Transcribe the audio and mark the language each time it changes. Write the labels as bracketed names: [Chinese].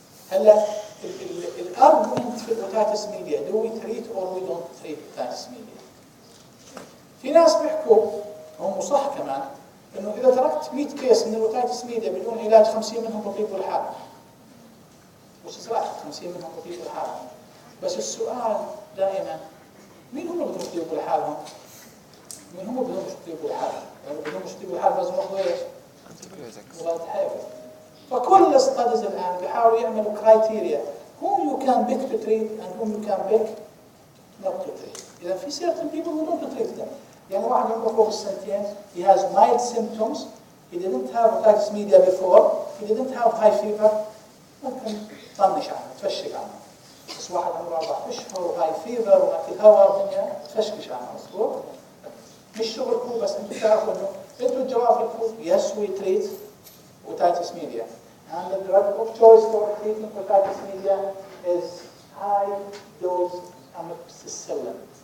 [Arabic] هلا الارجمنت في الاوتيتس ميديا [English] do we treat or we don't treat otitis media. [Arabic] في ناس بيحكوا هم صح كمان انه اذا تركت 100 كيس من الاوتيتس ميديا بدون علاج 50 منهم بطيبوا الحال. مش صراحه 50 منهم بطيبوا الحال. بس السؤال دائما مين هم اللي بدهم يطيبوا لحالهم؟ مين هم بدهم يطيبوا لحالهم؟ يعني بدهم يطيبوا لحالهم لازم ياخذوا ايش؟ مضاد حيوي. فكل الستاديز الان بيحاولوا يعملوا كرايتيريا [English] whom you can pick to treat and whom you can pick not to treat. [Arabic] إذا في [English] certain people who don't treat them. [Arabic] يعني واحد عمره فوق السنتين [English] he has mild symptoms, he didn't have otitis media before, he didn't have high fever, [Arabic] ممكن تطنش عنه تفشق عنه. بس واحد عمره 4 أشهر وهاي فيفر وماكل هواء والدنيا تفشكش عنه. مظبوط؟ مش شغلكم بس انتم تعرفوا انه انتم الجواب لكم [English] yes we treat otitis media. And the drug of choice for treating otitis media is high dose amoxicillin.